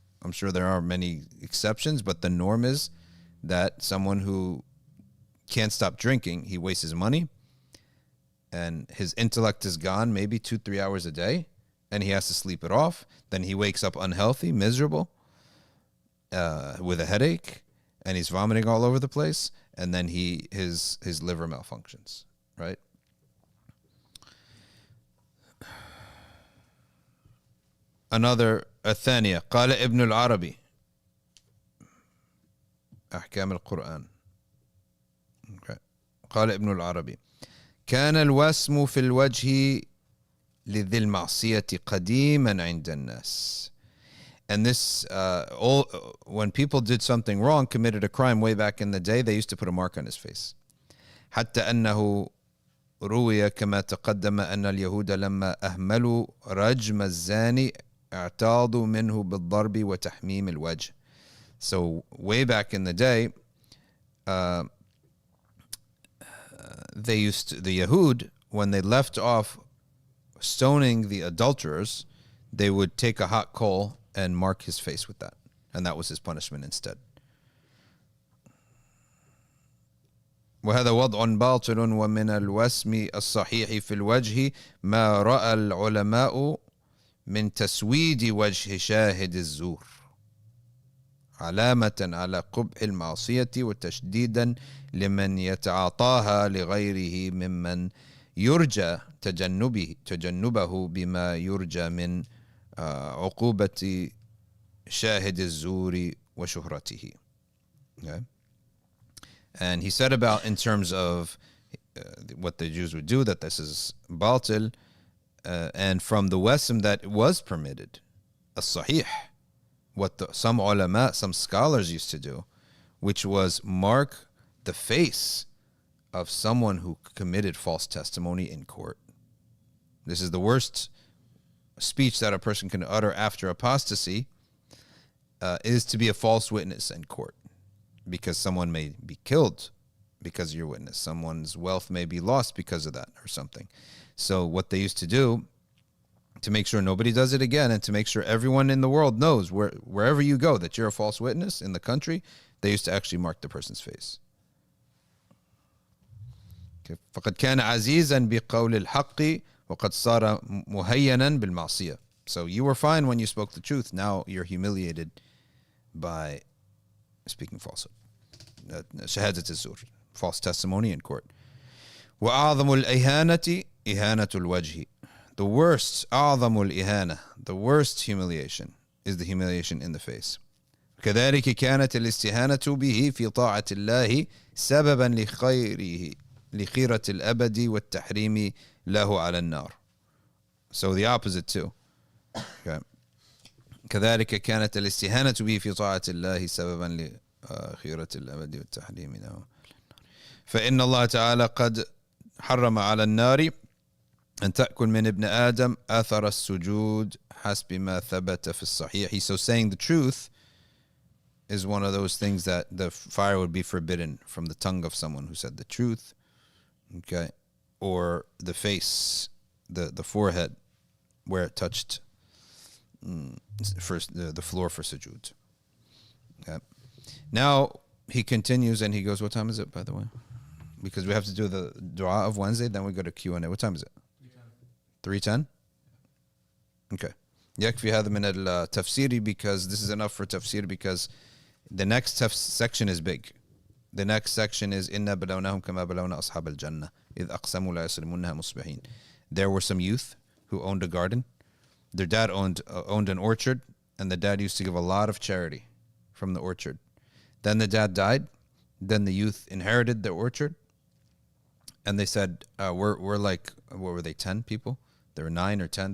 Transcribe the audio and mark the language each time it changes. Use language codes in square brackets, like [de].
[en] I'm sure there are many exceptions, but the norm is that someone who can't stop drinking, he wastes his money and his intellect is gone maybe 2-3 hours a day, and he has to sleep it off. Then he wakes up unhealthy, miserable, with a headache, and he's vomiting all over the place, and then his liver malfunctions, right? [ar] Another الثانية قال ابن العربي أحكام القرآن. قال ابن العربي كان الوسم في الوجه لذي المعصية قديما عند الناس. [en] And this, when people did something wrong, committed a crime way back in the day, they used to put a mark on his face. [ar] حتى أنه روي كما تقدم أن اليهود لما أهملوا رجم الزاني اعتاضوا منه بالضرب وتحميم الوجه. [en] So way back in the day, the Yahud, when they left off stoning the adulterers, they would take a hot coal and mark his face with that, and that was his punishment instead. [ar] وهذا وضع باطل ومن الوسم الصحيح في الوجه ما رأى العلماء من تسويد وجه شاهد الزور علامة على قبح المعصية وتشديدا لمن يتعاطاها لغيره ممن يرجى تجنبه بما يرجى من عقوبة شاهد الزور وشهرته. [en] Okay. And he said about, in terms of what the Jews would do, that this is batil, and from the wasm that was permitted, as-sahih, what some ulama, some scholars used to do, which was mark the face of someone who committed false testimony in court. This is the worst speech that a person can utter after apostasy, is to be a false witness in court, because someone may be killed because of your witness. Someone's wealth may be lost because of that or something. So what they used to do to make sure nobody does it again, and to make sure everyone in the world knows wherever you go that you're a false witness in the country, they used to actually mark the person's face. [ar] فقد كان عزيزا بقول الحق وقد صار مهينا بالمعصية. [en] So you were fine when you spoke the truth. Now you're humiliated by speaking falsehood. [ar] شهادة الزور, [en] false testimony in court. [ar] وأعظم الإهانة إهانة الوجه. [en] The worst, [ar] أعظم الإهانة, [en] the worst humiliation is the humiliation in the face. [ar] كذلك كانت الاستهانة به في طاعة الله سببا لخيرة الأبد والتحريم له على النار. [en] So the opposite too. Okay. [ar] كذلك كانت الاستهانة به في طاعة الله سببا لخيرة الأبد والتحريم له. فإن الله تعالى قد حرم على النار أن تأكل من ابن آدم أثر السجود حسب ما ثبت في الصحيح. [en] So saying the truth is one of those things that the fire would be forbidden from the tongue of someone who said the truth. Okay. Or the face, the forehead, where it touched first the floor for sujood. Okay. Now he continues and he goes, what time is it, by the way? Because we have to do the dua of Wednesday, then we go to Q&A. What time is it? 3:10? Okay. [ar] يكفي هذا من التفسير, [en] because this is enough for tafsir, because the next section is big. The next section is [ar] إِنَّا بَلَوْنَاهُمْ كَمَا بَلَوْنَا أَصْحَابَ الْجَنَّةِ إِذْ أَقْسَمُوا لَا يَصْرِمُنَّهَا مُصْبِحِينَ. [en] There were some youth who owned a garden. Their dad owned an orchard, and the dad used to give a lot of charity from the orchard. Then the dad died. Then the youth inherited the orchard, and they said, we're like, what were they, 10 people? There were 9 or 10.